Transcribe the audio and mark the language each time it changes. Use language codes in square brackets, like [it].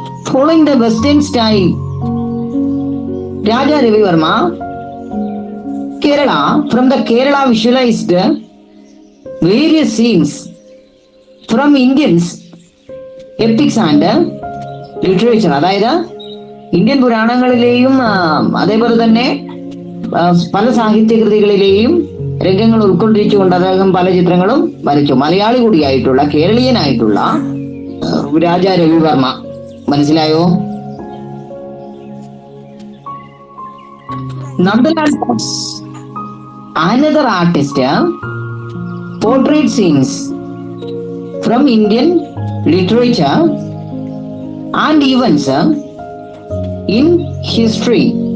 [en] Following the Western style, Raja Ravi Verma, Kerala, from the Kerala visualized various scenes from Indians epics and literature. [ml] അതായത് Indian പുരാണങ്ങളിലെയും അതേപോലെ തന്നെ പല സാഹിത്യകൃതികളിലെയും രംഗങ്ങൾ ഉൾക്കൊണ്ടിരിച്ചുകൊണ്ട് അദ്ദേഹം പല ചിത്രങ്ങളും വരച്ചു. മലയാളി കൂടിയായിട്ടുള്ള കേരളീയനായിട്ടുള്ള രാജ രവിവർമ്മ. മനസ്സിലായോ? [en] Nandalal Bose, another artist, portrait scenes from Indian literature and events in history.